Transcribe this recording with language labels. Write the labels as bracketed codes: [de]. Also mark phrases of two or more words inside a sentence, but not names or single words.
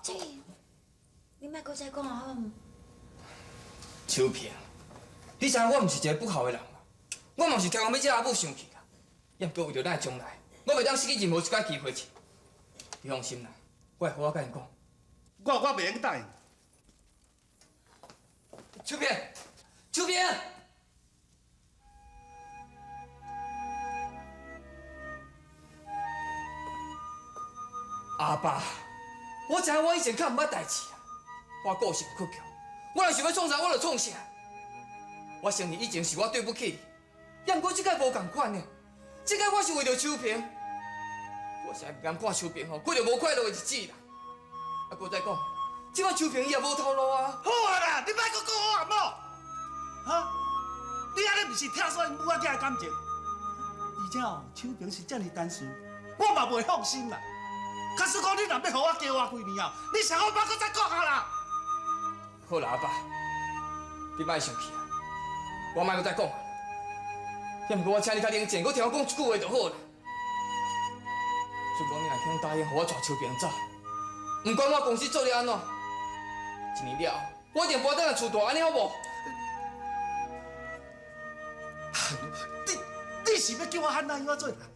[nan] 这，你莫搁再讲啊，好毋？秋萍，你知影我毋是一个不好的人。我嘛是听讲要这阿母生气啦，也毋过为着咱的将来，我袂当失去任何一摆机会去。你放心啦，我会好好甲因讲。我袂用答应。秋萍，秋萍，阿爸，我知影我以前较毋捌代志啊，我个性倔强，我若想要创啥，我就创啥。我承认以前是我对不起你。也毋过即摆无共款呢，即摆我是为着秋萍，我实在不甘看秋萍吼过着无快乐的日子啦。搁再讲，即摆秋萍伊也无头路啊。好啊啦，你莫搁讲我阿某，哈？你安尼毋是拆散因母仔囝的感情，而且哦，秋萍是遮尔单纯，我嘛袂放心啦。假使讲你若要互我加活几年后，你上好莫搁再讲啊啦。好啦，阿爸，你莫生气啊，我莫搁再讲啊。要毋过我请你较冷静，我听我讲一句话就好了。如果你若肯答应，互我带秋萍走，毋管我公司做了安怎，1年了后，我一定搬倒来厝大，安尼好无？你是要叫我喊哪样做人？